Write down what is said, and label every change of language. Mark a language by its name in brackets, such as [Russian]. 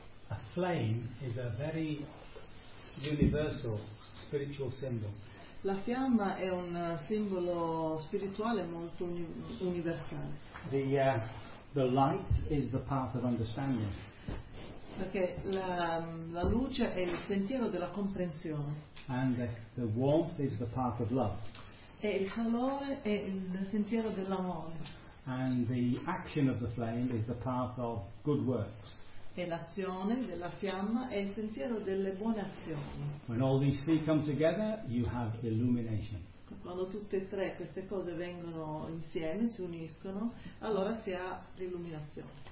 [English] A flame is a very universal spiritual symbol. [Italian] La fiamma è un simbolo spirituale molto universale. [English] The light is the path of understanding. [Italian] Perché la luce è il sentiero della comprensione. [English] And the warmth is the path of love. [Italian] E il calore è il sentiero dell'amore. [English] And the action of the flame is the path of good works. [Italian] E l'azione della fiamma è il sentiero delle buone azioni. [English] When all these three come together, you have illumination. [Italian] Quando tutte e tre queste cose vengono insieme, si uniscono, allora si ha l'illuminazione.